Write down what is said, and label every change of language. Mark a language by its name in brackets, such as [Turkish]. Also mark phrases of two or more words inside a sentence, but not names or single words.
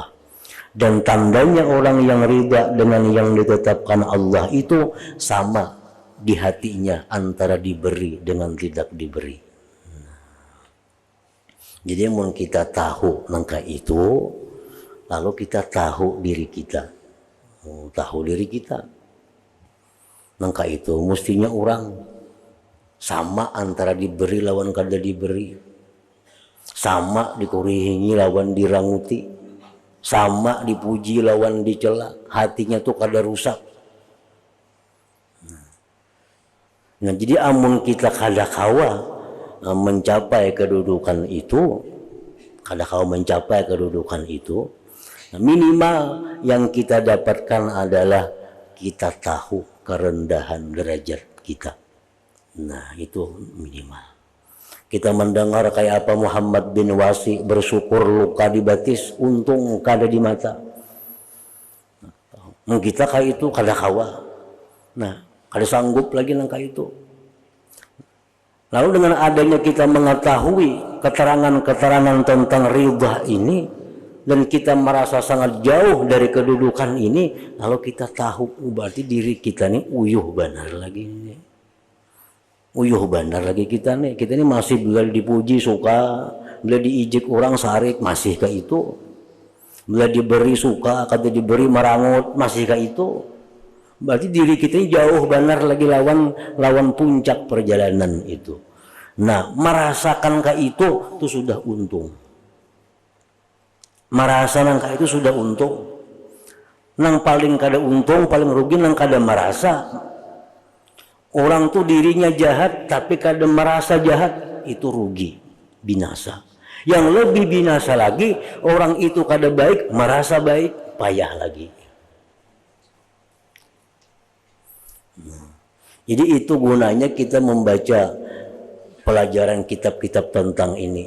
[Indonesian] Dan tandanya orang yang ridha dengan yang ditetapkan Allah itu sama di hatinya antara diberi dengan tidak diberi. [Banjar] Jadi mau kita tahu nangka itu, lalu kita tahu diri kita. Tahu diri kita. Nangka itu mestinya orang sama antara diberi lawan kada diberi. Sama dikurihingi lawan diranguti. Sama dipuji lawan dicela. Hatinya tuh kada rusak. Nah, jadi amun kita kada kawa mencapai kedudukan itu, minimal yang kita dapatkan adalah kita tahu kerendahan derajat kita. Nah, itu minimal. Kita mendengar kayak apa Muhammad bin Wasi bersyukur luka di batis, untung kada di mata. Nah, kita kayak itu kada kawa. Nah, kada sanggup lagi nang kayak itu. Lalu dengan adanya kita mengetahui keterangan-keterangan tentang ridha ini, dan kita merasa sangat jauh dari kedudukan ini, lalu kita tahu berarti diri kita nih uyuh benar lagi nih. Uyuh benar lagi kita nih. Kita ini masih bila dipuji suka, bila diijik orang sarik masih kayak itu. Bila diberi suka, kata diberi merangut masih kayak itu. Berarti diri kita ini jauh benar lagi lawan puncak perjalanan itu. Nah, merasakan kayak itu sudah untung. Merasakan kayak itu sudah untung. Nang paling kada untung, paling rugi nang kada merasa. Orang tuh dirinya jahat tapi kada merasa jahat, itu rugi, binasa. [Indonesian] Yang lebih binasa lagi, orang itu kada baik, merasa baik, payah lagi. Jadi itu gunanya kita membaca pelajaran kitab-kitab tentang ini.